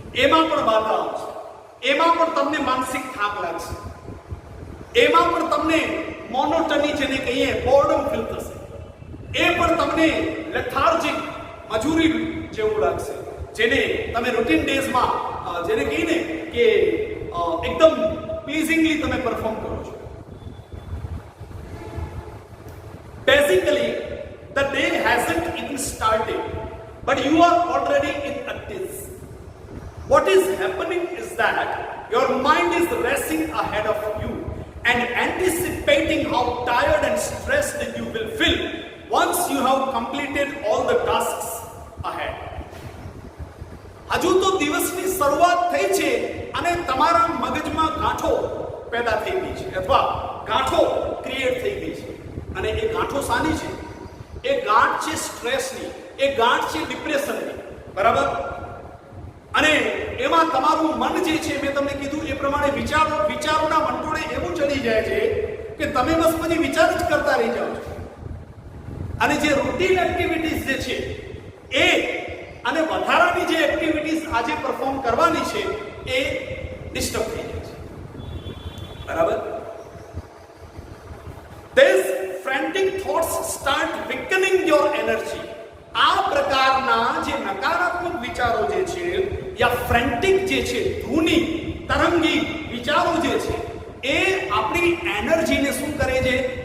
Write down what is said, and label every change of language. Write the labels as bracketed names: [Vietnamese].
[Gujarati] એમાં પણ બાધા આવશે, એમાં પણ તમને માનસિક થાક લાગશે, એમાં પણ તમને મોનોટની જેને કહીએ બોર્ડમ ફીલ થશે, એ પણ તમને લેથાર્જિક મજૂરી જેવું લાગશે, જેને તમે રૂટીન ડેઝમાં જેને કહીને કે એકદમ પ્લીઝિંગલી તમે પરફોર્મ કરો છો. [English] Basically the day hasn't even started, but you are already in a daze. What is happening is that your mind is racing ahead of you and anticipating how tired and stressed you will feel once you have completed all the tasks ahead. [Gujarati] હજુ તો દિવસની શરૂઆત થઈ છે અને તમારા મગજમાં ગાંઠો પેદા થઈ ગઈ છે અથવા ગાંઠો ક્રિએટ થઈ ગઈ છે. અને એ ગાંઠો શાની છે? એ ગાંઠ છે સ્ટ્રેસની, એ ગાંઠ છે ડિપ્રેશનની, બરાબર. અને એમાં તમારું મન જે છે, મેં તમને કીધું એ પ્રમાણે વિચારોના વંટોળે એવું ચડી જાય છે કે તમે બસ બધી વિચાર જ કરતા રહી જાઓ છો. અને જે રૂટીન એક્ટિવિટીઝ જે છે એ અને વધારાની જે એક્ટિવિટીઝ આજે પરફોર્મ કરવાની છે એ ડિસ્ટર્બ થઈ જાય છે, બરાબર. [English] These frantic thoughts start weakening your energy. [Gujarati] આ પ્રકારના જે નકારાત્મક વિચારો જે છે યા ફ્રેન્ટિક જે છે, ધૂની તરંગી વિચારો જે છે એ આપણી એનર્જીને શું કરે છે?